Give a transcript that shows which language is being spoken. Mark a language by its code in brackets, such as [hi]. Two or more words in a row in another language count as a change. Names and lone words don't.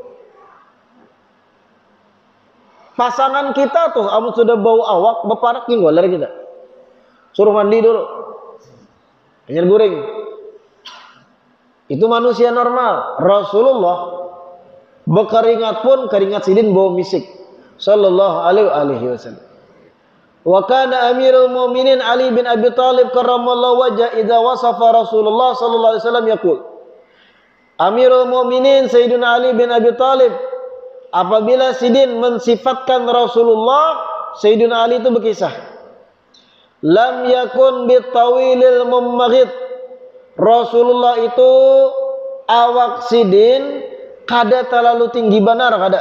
[bjn] Pasangan kita tuh, amun sudah bau awak, beparak nggoler kita. Suruh mandi dulu. Hanya goreng. Itu manusia normal. Rasulullah berkeringat pun keringat sidin bau misik. [ar] صلى الله عليه وسلم وكان أمير المؤمنين علي بن أبي طالب كرم الله وجهه إذا وصف رسول الله صلى الله عليه وسلم يقول. [bjn] Amirul Mu'minin Sayyidina Ali bin Abi Thalib apabila Sidin mensifatkan Rasulullah, Sayyidina Ali itu berkisah, [ar] لم يكن بالطويل الممغط. [bjn] Rasulullah itu awak Sidin kada terlalu tinggi benar kada.